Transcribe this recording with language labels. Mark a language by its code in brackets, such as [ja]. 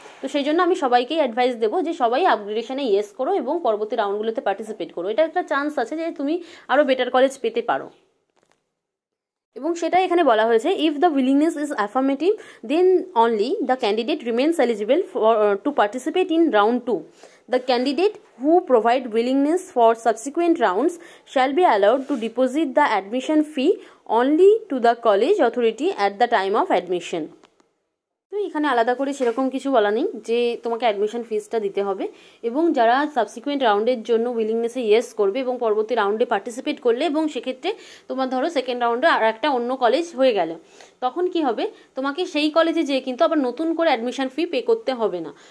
[bn] তো সেই জন্য আমি সবাইকেই অ্যাডভাইস দেবো যে সবাই আপগ্রেডেশনে ইয়েস করো এবং পরবর্তী রাউন্ডগুলোতে পার্টিসিপেট করো, এটা একটা চান্স আছে যে তুমি আরও বেটার কলেজ পেতে পারো। এবং সেটা এখানে বলা হয়েছে, [en] If the willingness is affirmative then only the candidate remains eligible to participate in round 2. The candidate who provide willingness for subsequent rounds shall be allowed to deposit the admission fee only to the college authority at the time of admission. [bn] তো এখানে আলাদা করে সেরকম কিছু বলা নেই যে তোমাকে অ্যাডমিশন ফিসটা দিতে হবে, এবং যারা সাবসিকুয়েন্ট রাউন্ডের জন্য উইলিংনেসে ইয়েস করবে এবং পরবর্তী রাউন্ডে পার্টিসিপেট করলে এবং সেক্ষেত্রে তোমার ধরো সেকেন্ড রাউন্ডে আর একটা অন্য কলেজ হয়ে গেল, তখন কি হবে, তোমাকে সেই কলেজে যেয়ে কিন্তু আবার নতুন করে অ্যাডমিশন ফি পে করতে হবে না।